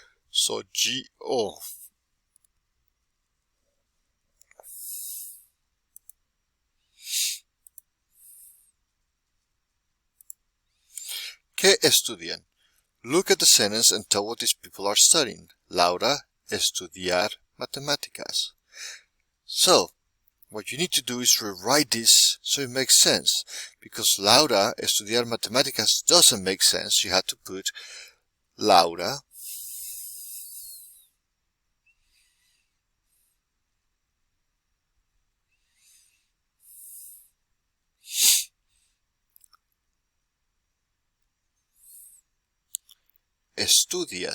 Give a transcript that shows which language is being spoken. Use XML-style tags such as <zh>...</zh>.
<en>So G-O.</en> <es>¿Qué estudian?</es> <en>Look at the sentence and tell what these people are studying.</en> <es>Laura estudiar matemáticas.</es> <en>So, what you need to do is rewrite this so it makes sense. Because</en> <es>Laura estudiar matemáticas</es> <en>doesn't make sense, you have to put Laura estudia.</en>